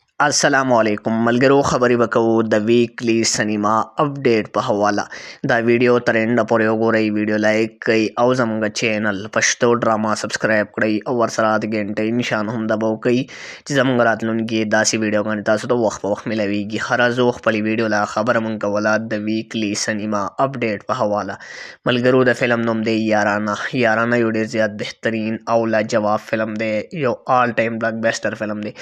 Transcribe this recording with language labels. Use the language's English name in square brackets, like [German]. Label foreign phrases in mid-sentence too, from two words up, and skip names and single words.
[Pashto] अस्सलामुअलैकुम ملګرو خبرې به کوو د [English] weekly cinema update [Pashto] په حواله دا ویډیو ترند پورې وګورئ ویډیو لایک کړئ او زموږ چینل پښتو ډراما سبسکرایب کړئ او ورسره د غنټې نشان هم دباو کړئ چې زموږ راتلونکي داسې ویډیوګانې تاسو ته وخت په وخت ملويږي هر ازو خپل ویډیو لا خبر مونږ کوله د [English] weekly cinema update [Pashto] په حواله ملګرو د فلم نوم دی یارانه یو ډیر زیات بهترین او لاجواب فلم دی یو [English] all time blockbuster [Pashto] فلم دی